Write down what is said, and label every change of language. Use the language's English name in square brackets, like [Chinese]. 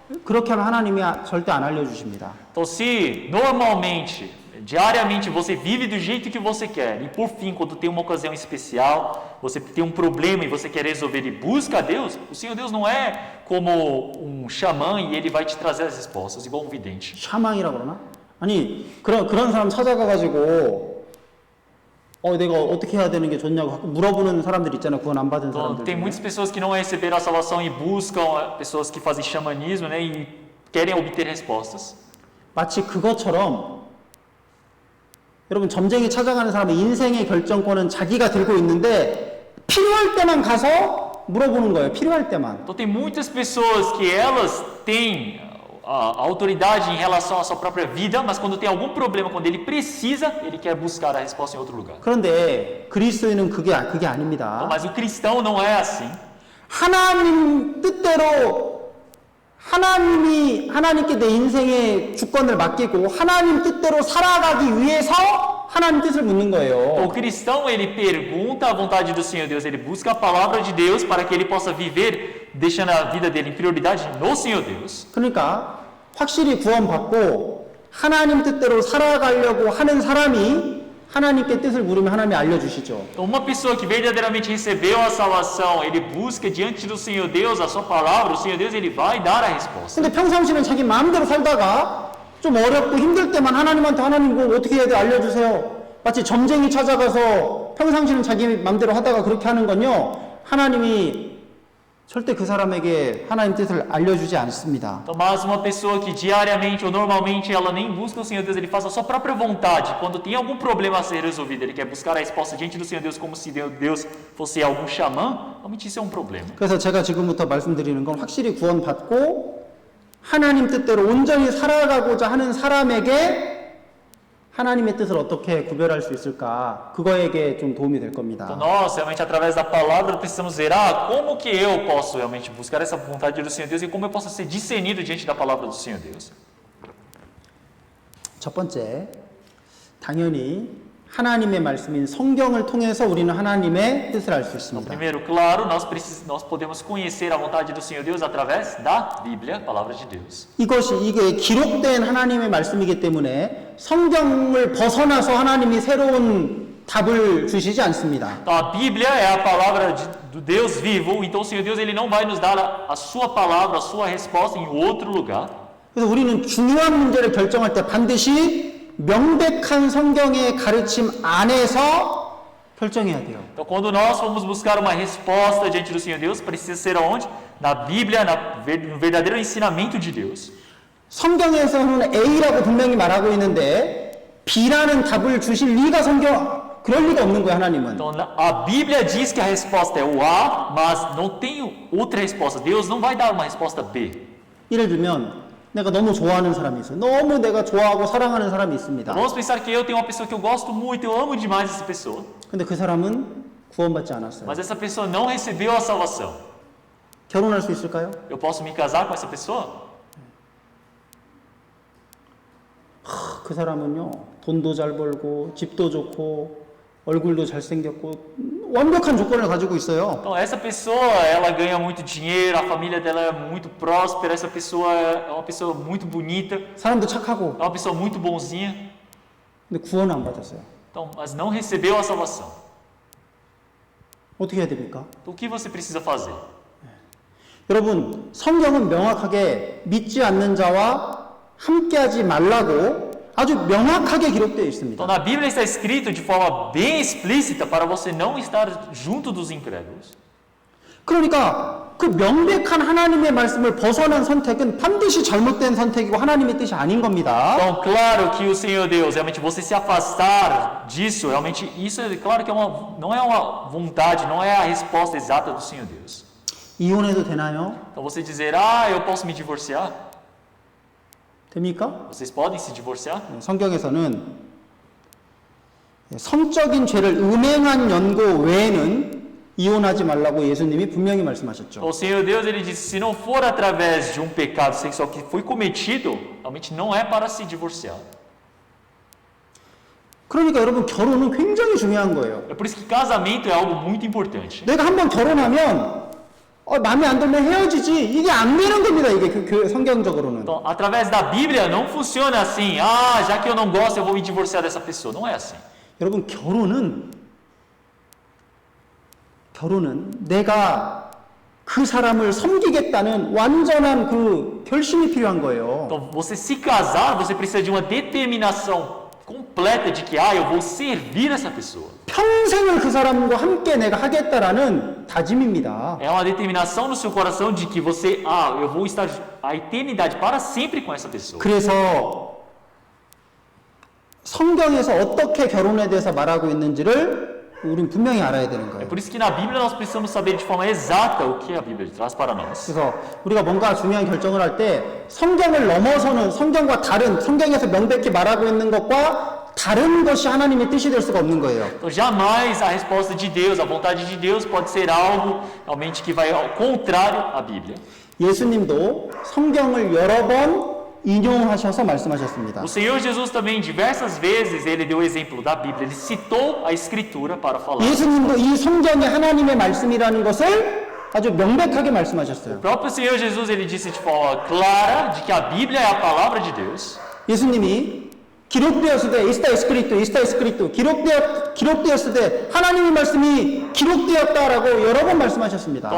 [Korean] 그렇게 하면 하나님이 절대 안 알려주십니다. [Portuguese] Então, se normalmente, diariamente, você vive do jeito que você quer, e por fim, quando tem uma ocasião especial, você tem um problema e você quer resolver e busca a Deus, o Senhor Deus não é como um xamã e ele vai te trazer as respostas, igual um vidente. [Korean] 샤망이라 그러나? 아니 그런 사람 찾아가가지고 내가 어떻게 해야 되는 게 좋냐고 가끔 물어보는 사람들 있잖아요. 구원 안 받은 [Portuguese] Então, [Korean] 사람들. [Portuguese] tem muitas pessoas que não receberam a salvação e buscam pessoas que fazem xamanismo, né, e querem obter respostas. [Korean] 마치 그것처럼 여러분 점쟁이 찾아가는 사람의 인생의 결정권은 자기가 들고 있는데 필요할 때만 가서 물어보는 거예요. 필요할 때만. [Portuguese] Então, tem muitas pessoas que elas têm a autoridade em relação à sua própria vida, mas quando tem algum problema, quando ele precisa, ele quer buscar a resposta em outro lugar. [Korean] 그런데 그리스도인은 그게 아닙니다. [Portuguese] Então, mas o cristão não é assim. [Korean] 하나님 뜻대로 하나님께 내 인생의 주권을 맡기고 하나님 뜻대로 살아가기 위해서 하나님 뜻을 묻는 거예요. [Portuguese] O cristão, ele pergunta a vontade do Senhor Deus, ele busca a palavra de Deus para que ele possa viver, deixando a vida dele em prioridade no Senhor Deus. [Korean] 그러니까 확실히 구원받고 하나님 뜻대로 살아가려고 하는 사람이 하나님께 뜻을 물으면 하나님이 알려주시죠. [Portuguese] Então, uma pessoa que verdadeiramente recebeu a salvação, ele busca diante do Senhor Deus a sua palavra, o Senhor Deus, ele vai dar a resposta. [Korean] 근데 평상시는 자기 마음대로 살다가 좀 어렵고 힘들 때만 하나님한테 하나님 이거 어떻게 해야 돼 알려주세요. 마치 점쟁이 찾아가서 평상시는 자기 마음대로 하다가 그렇게 하는 건요. 하나님이 절대 그 사람에게 하나님 뜻을 알려주지 않습니다. [Portuguese] Então, mas uma pessoa que diariamente ou normalmente ela nem busca o Senhor Deus, ele faz a sua própria vontade. Quando tem algum problema a ser resolvido, ele quer buscar a resposta diante do Senhor Deus como se Deus fosse algum xamã, realmente isso é um problema. [Korean] 그래서 제가 지금부터 말씀드리는 건 확실히 구원받고 하나님 뜻대로 온전히 살아가고자 하는 사람에게 하나님의 뜻을 어떻게 구별할 수 있을까? 그거에게 좀 도움이 될 [Portuguese] Então, [Korean] 겁니다. [Portuguese] nós, realmente, através da palavra, precisamos ver, como que eu posso realmente buscar essa vontade do Senhor Deus e como eu posso ser discernido diante da palavra do Senhor Deus. [Korean] 첫 번째, 당연히 하나님의 말씀인 성경을 통해서 우리는 하나님의 뜻을 알 수 [Portuguese] Então, [Korean] 있습니다. [Portuguese] primeiro, claro, nós podemos conhecer a vontade do Senhor Deus através da Bíblia, a palavra de Deus. [Korean] 이게 기록된 하나님의 말씀이기 때문에 성경을 벗어나서 하나님이 새로운 답을 주시지 않습니다. [Portuguese] Então, a Bíblia é a palavra do Deus vivo, então o Senhor Deus ele não vai nos dar a sua palavra, a sua resposta em outro lugar. [Korean] 그래서 우리는 중요한 문제를 결정할 때 반드시 명백한 성경의 가르침 안에서 결정해야 돼요. [Portuguese] Então, quando nós formos buscar uma resposta diante do Senhor Deus, precisa ser aonde? Na Bíblia, no verdadeiro ensinamento de Deus. [Korean] 성경에서는 A라고 분명히 말하고 있는데 B라는 답을 주실 리가 그럴 리가 없는 거예요, 하나님은. [Portuguese] Então, a Bíblia diz que a resposta é o A, mas não tem outra resposta. Deus não vai dar uma resposta B. [Korean] 예를 들면 내가 너무 좋아하는 사람이 있어요. 너무 내가 좋아하고 사랑하는 사람이 있습니다. [Portuguese] Vamos pensar que eu tenho uma pessoa que eu gosto muito, eu amo demais essa pessoa. [Korean] 근데 그 사람은 구원받지 않았어요. [Portuguese] Mas essa pessoa não recebeu a salvação. [Korean] 결혼할 수 있을까요? [Portuguese] Eu posso me casar com essa pessoa? [Korean] 그 사람은요, 돈도 잘 벌고 집도 좋고 얼굴도 잘생겼고 완벽한 조건을 가지고 있어요. [Portuguese] Então, essa pessoa, ela ganha muito dinheiro, a família dela é muito próspera, essa pessoa é uma pessoa muito bonita, [Korean] 사람도 착하고. [Portuguese] é uma pessoa muito bonzinha. [Korean] 근데 구원을 안 받았어요. [Portuguese] Então, mas não recebeu a salvação. [Korean] 어떻게 해야 됩니까? [Portuguese] Então, o que você precisa fazer? [Korean] 여러분, 성경은 명확하게 믿지 않는 자와 함께하지 말라고 아주 명확하게 기록되어 있습니다. [Portuguese] Então, na Bíblia está escrito de forma bem explícita para você não estar junto dos incrédulos. [Korean] 그러니까 그 명백한 하나님의 말씀을 벗어난 선택은 반드시 잘못된 선택이고 하나님의 뜻이 아닌 겁니다. [Portuguese] Então, claro que o Senhor Deus, realmente você se afastar disso, realmente isso é claro que não é uma vontade, não é a resposta exata do Senhor Deus. [Korean] 이혼해도 되나요? [Portuguese] Então, você dizer, eu posso me divorciar? [Korean] 됩니까? [Portuguese] Vocês podem se divorciar? [Korean] 성경에서는 성적인 죄를 음행한 연고 외에는 이혼하지 말라고 예수님이 분명히 말씀하셨죠. [Portuguese] O Senhor Deus, ele disse, se não for através de um pecado sexual que foi cometido, realmente não é para se divorciar. [Korean] 그러니까 여러분 결혼은 굉장히 중요한 거예요. [Portuguese] É por isso que casamento é algo muito importante. [Korean] 내가 한번 결혼하면 마음에 안 들면 헤어지지. 이게 안 되는 겁니다. 이게 성경적으로는. [Portuguese] Então, através da Bíblia não funciona assim, ah, já que eu não gosto, eu vou me divorciar dessa pessoa. Não é assim. [Korean] 여러분, 결혼은 내가 그 사람을 섬기겠다는 완전한 그 결심이 필요한 거예요. [Portuguese] Então, você se casar, você precisa de uma determinação completa de que, eu vou servir essa pessoa. [Korean] 평생을 그 사람과 함께 내가 하겠다라는 다짐입니다. [Portuguese] É uma determinação no seu coração de que você, eu vou estar a eternidade para sempre com essa pessoa. [Korean] 그래서 성경에서 어떻게 결혼에 대해서 말하고 있는지를 우리는 분명히 알아야 되는 [Portuguese] É [Korean] 거예요. [Portuguese] por isso que na Bíblia nós precisamos saber de forma exata o que a Bíblia traz para nós. [Korean] 그래서 우리가 뭔가 중요한 결정을 할 때 성경을 넘어서는 성경과 다른 성경에서 명백히 말하고 있는 것과 다른 것이 하나님의 뜻이 될 수가 없는 거예요. [Portuguese] Então jamais a resposta de Deus, a vontade de Deus pode ser algo realmente que vai ao contrário à Bíblia. [Korean] 예수님도 성경을 여러 번 인용하셔서 말씀하셨습니다. [Portuguese] O Senhor Jesus também diversas vezes ele deu o exemplo da Bíblia, ele citou a Escritura para falar. [Korean] 예수님도 이 성경이 하나님의 말씀이라는 것을 아주 명백하게 말씀하셨어요. [Portuguese] O próprio Senhor Jesus ele disse de forma clara de que a Bíblia é a palavra de Deus. [Korean] 예수님이 기록되었을 때 [Portuguese] está escrito [Korean] 기록되었을 때 하나님의 말씀이 기록되었다라고 여러 번 말씀하셨습니다.